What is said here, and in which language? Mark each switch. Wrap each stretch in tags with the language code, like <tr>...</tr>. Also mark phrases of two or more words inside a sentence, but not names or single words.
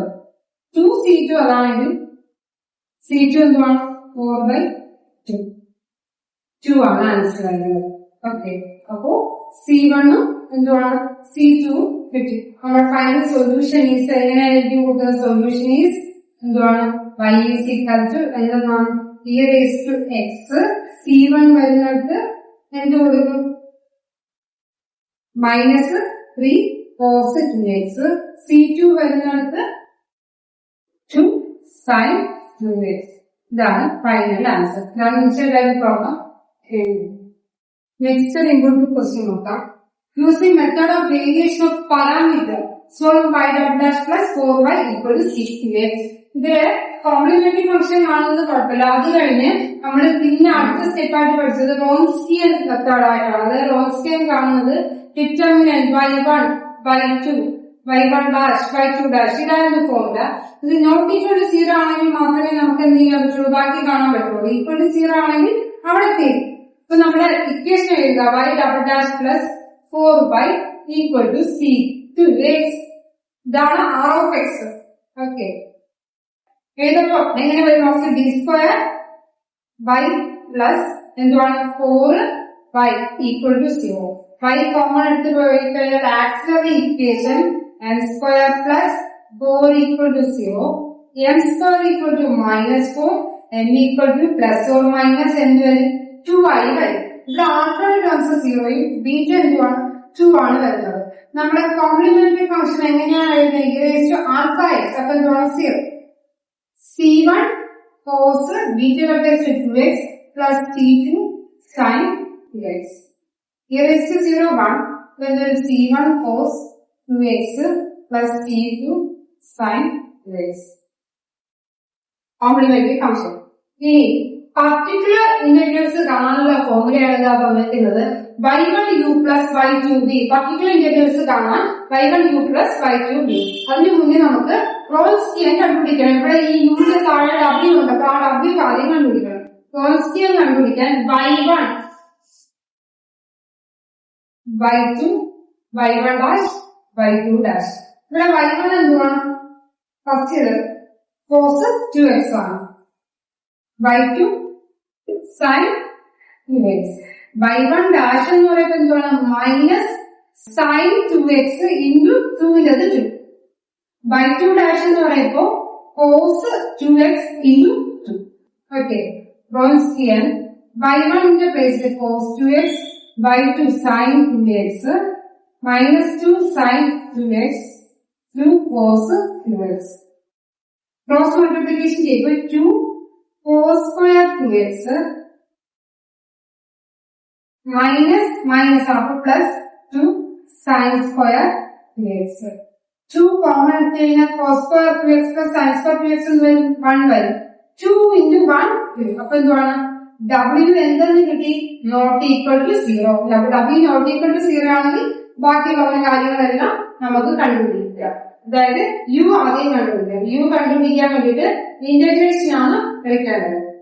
<ml>2 C2 അതാണെങ്കിൽ C2 എന്തുവാണ്? 4 by 2. 2 ആണ് ആൻസർ വരുന്നത്. ഓക്കെ, അപ്പോ C1 എന്തുവാണ്? C2 കിട്ടി. നമ്മുടെ</ml> <en>final solution is</en> <ml>എങ്ങനെ എഴുതി കൂട്ടുക?</ml> <en>solution is</en> <ml>എന്തുവാണ്?</ml> <en>y is equal to</en> <ml>എന്താണ്?</ml> <en>e raised to x.</en> <ml>C1 വരുന്നിടത്ത് എന്ത് കൊടുക്കും?</ml> <en>-3 cos 2x.</en> <ml>C2 വരുന്നിടത്ത് 2 sin 2x. ഇതാണ്</ml> <en>final answer.</en> <ml>ഇതാണ്</ml> <en>insurance problem. next important question</en> <ml>നോക്കാം.</ml> <en>using method of variation of parameter solve y dash plus 4y equal to 6x.</en> <ml>ഇതില്</ml> <en>complementary function</en> <ml>കാണുന്നത് കുഴപ്പമില്ല. അത് കഴിഞ്ഞ് നമ്മൾ പിന്നെ അടുത്ത സ്റ്റെപ്പായിട്ട് പഠിച്ചത്</ml> <en>Wronskian method</en> <ml>ആയിട്ടാണ്. അതായത് റോൺസ്കിയൻ കാണുന്നത്</ml> <en>determinant y1 y2 y1 dash y2 dash</en> <ml>ഇതായിരുന്നു ഫോർമുല. ഇത്</ml> <en>not equal to 0</en> <ml>ആണെങ്കിൽ മാത്രമേ നമുക്ക് എന്ത് ചെയ്യാൻ പറ്റുള്ളൂ? ബാക്കി കാണാൻ പറ്റുള്ളൂ.</ml> <en>equal to 0</en> <ml>ആണെങ്കിൽ അവിടെ തീരും. ഇപ്പൊ നമ്മുടെ ഇക്വേഷൻ എഴുതുക</ml> <en>y double dash plus 4y equal to C2x.</en> <ml>ഇതാണ്</ml> <en>r of x.</en> <ml>ഓക്കെ, എഴുതുമ്പോ എങ്ങനെ വരും? നമുക്ക്</ml> <en>d square y plus</en> <ml>എന്തുവാണ്?</ml> <en>4y equal to 0.</en> <ml>y കോമൺ എടുത്ത് പോയി കഴിഞ്ഞാൽ</ml> <en>auxiliary equation n square plus 4 equal to 0, m square equal to -4, n equal to plus or minus</en> <ml>എന്ത് വരും? 2i വരും. ഇവിടെ</ml> <en>alternate terms</en> <ml>0യും ബീറ്റ എന്തുവാണ്? 2 ആണ് വരുന്നത്. നമ്മുടെ</ml> <en>complementary function</en> <ml>എങ്ങനെയാണ് എഴുതുന്നത്?</ml> <en>e raised to alpha x.</en> <ml>അപ്പൊ എന്തുവാണ്?</ml> <en>0. C1 cos beta raised to 2x plus C2 sin 2x. e raised to 0 1. Then there is C1 cos 2x plus C2 sin 2x. complementary function.</en> <ml>ഇനി</ml> <en>particular integrals</en> <ml>കാണാനുള്ള ഫോർമുലയാണ് ഇതാ തന്നിരിക്കുന്നത്.</ml> <en>y1u plus y2b. particular integrals കാണാൻ y1u plus y2b.</en> <ml>അതിന് മുന്നേ നമുക്ക് റോൺസ്കിയൻ കണ്ടുപിടിക്കണം. ഇവിടെ ഈ യൂണിറ്റ് താഴെ w ഉണ്ട്. അപ്പൊ ആ w ആദ്യം കണ്ടുപിടിക്കണം. റോൺസ്കിയൻ കണ്ടുപിടിക്കാൻ</ml> <en>y1 y2 y1 dash y2 dash.</en> <ml>ഇവിടെ y1 എന്തുവാണ്?</ml> <en>first cos 2x</en> <ml>ആണ്.</ml> <en>y2 sin 2x.</en> <ml>y1 dash എന്ന് പറയുന്നത് എന്താണ്?</ml> <en>minus sin 2x into 2 2. y2 dash</en> <ml>എന്ന് പറയുമ്പോ</ml> <en>cos 2x into 2. Okay. Wronskian. y1 in the place of cos 2x, y2 sin 2x, minus 2 sin 2x, 2 cos 2x. Cross multiplication equal 2 cos square 2x minus half plus 2 sin square 2x. 2 common cos square 2x plus sin square 2x and 1 by 2 into 1 2.</en> <ml>അപ്പോൾ എന്താണ് w എന്തെന്ന് കിട്ടി</ml> <en>not equal to 0.</en> <ml>w</ml> <en>not equal to 0</en> <ml>ആണെങ്കിൽ ബാക്കിയുള്ള കാര്യങ്ങളെല്ലാം നമുക്ക് കണ്ടുപിടിക്കാം. അതായത് u ആദ്യം കണ്ടുപിടിക്കാം. u കണ്ടുപിടിക്കാൻ വേണ്ടിയിട്ട് ഇന്റഗ്രേഷൻ ആണ് എടുക്കേണ്ടത്.</ml>